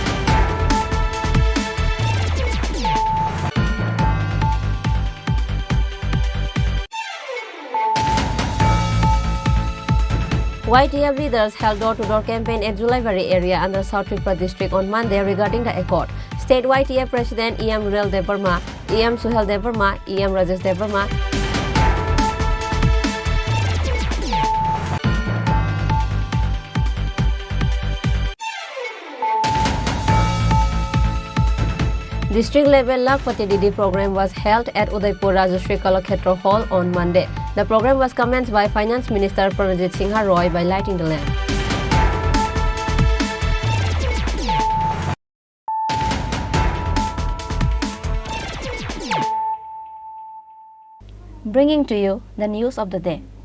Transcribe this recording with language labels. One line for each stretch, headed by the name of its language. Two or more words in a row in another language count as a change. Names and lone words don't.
English: YTF leaders held door-to-door campaign at Julaibari area under South Tripura district on Monday regarding the accord. State YTF President EM Rel Debarma, EM Suhel Debarma, EM Rajesh Debarma, district level Lakpati Didi program was held at Udaipur Rajashri Kalakhetra Hall on Monday. The program was commenced by Finance Minister Pranajit Singha Roy by lighting the lamp. Bringing to you the news of the day.